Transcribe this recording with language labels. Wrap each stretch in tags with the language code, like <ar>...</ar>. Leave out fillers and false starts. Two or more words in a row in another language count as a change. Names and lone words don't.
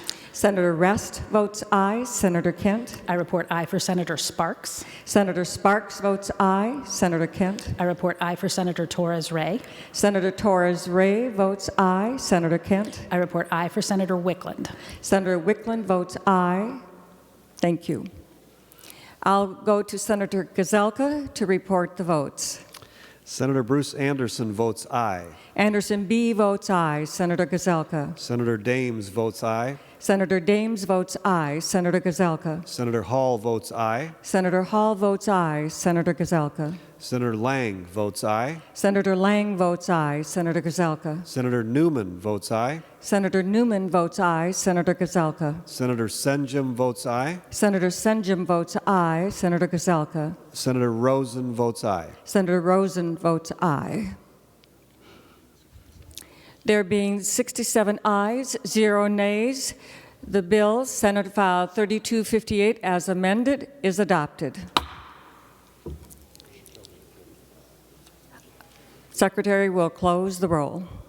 <en>Senator Rest votes aye. Senator Kent. I report aye for Senator Sparks. Senator Sparks votes aye. Senator Kent. I report aye for Senator Torres Ray. Senator Torres Ray votes aye. Senator Kent. I report aye for Senator Wickland. Senator Wickland votes aye. Thank you. I'll go to Senator Gazelka to report the votes. Senator Bruce Anderson votes aye. Anderson B. votes aye. Senator Gazelka. Senator Dames votes aye. Senator Dames votes aye. Senator Gazelka. Senator Hall votes aye. Senator Hall votes aye. Senator Gazelka. Senator Lang votes aye. Senator Lang votes aye. Senator Gazelka. Senator Newman votes aye. Senator Newman votes aye. Senator Gazelka. Senator Senjum votes aye. Senator Senjum votes aye. Senator Gazelka. Senator Rosen votes aye. Senator Rosen votes aye. There being 67 ayes, 0 nays, the bill, Senate File 3258, as amended, is adopted. Secretary will close the roll.</en>